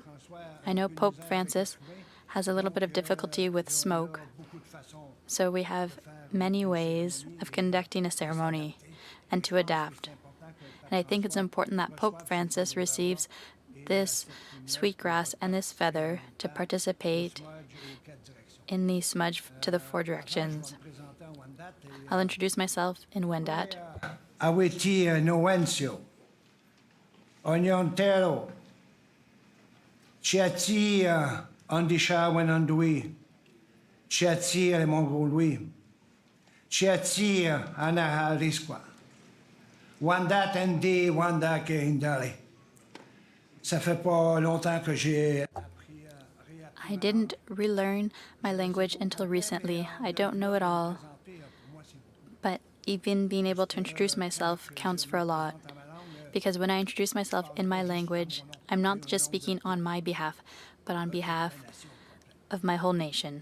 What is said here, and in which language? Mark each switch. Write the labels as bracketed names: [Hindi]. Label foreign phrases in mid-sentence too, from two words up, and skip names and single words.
[English] I know Pope Francis has a little bit of difficulty with smoke, so we have many ways of conducting a ceremony and to adapt. And I think it's important that Pope Francis receives this sweetgrass and this feather to participate in the smudge to the four directions. I'll introduce myself in Wendat. [Wyandot] Awiti Nowencio, Onyontero, Chiati Andisha Wenandui, Chiati Mongolui, Chiati Anaharisqua, Wendat Ndi, Wanda Indali. [French] Ça fait pas longtemps que j'ai. [English] I didn't relearn my language until recently. I don't know it all. But even being able to introduce myself counts for a lot. Because when I introduce myself in my language, I'm not just speaking on my behalf, but on behalf of my whole nation.